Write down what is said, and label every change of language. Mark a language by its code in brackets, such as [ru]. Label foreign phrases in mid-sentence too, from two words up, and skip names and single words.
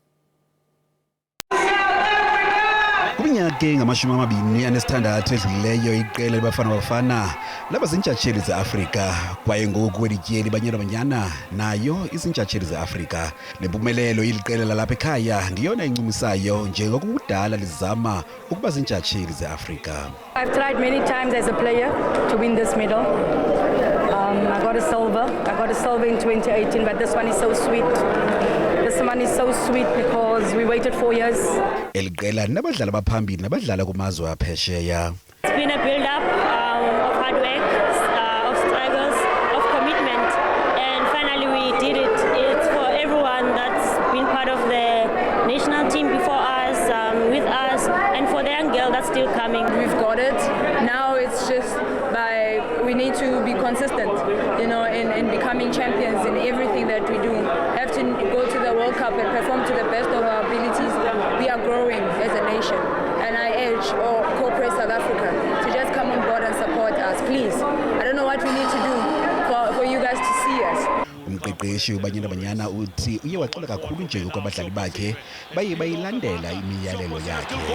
[xh] Kuminyaka engama-26 edlulileyo iqela libafana laba zintshatsheli ze-Afrika kwaye ngoku kweli tyeli banyana nayo izintshatsheli ze-Afrika. Le mpumelelo iliqela lalapha ekhaya ndiyona incumisayo njengokudala lizama ukuba zintshatsheli ze-Afrika. [en] I've tried many times as a player to win this medal. I got a silver in 2018, but this one is so sweet. This one is so sweet because we waited 4 years. [xh] Eliqela nabadlali abaphambili nabadlala kumazwe aphesheya. [en] It's been a build up of hard work, of struggles, of commitment, and finally we did it. It's for everyone that's been part of the national team before us, with us, and for the young girl that's still coming. We've got it. Now it's just we need to be consistent, in becoming champions in everything that we do. Have to go to the World Cup and perform to the best of our abilities. We are growing as a nation, and I urge all corporate South Africa to just come on board and support us, please. I don't know what we need to do for you guys to see us. [xh] Umqeqeshi ubanyana uthi uye waxola kakhulu nje kwabadlali bakhe baye bayilandela imiyalelo yakhe.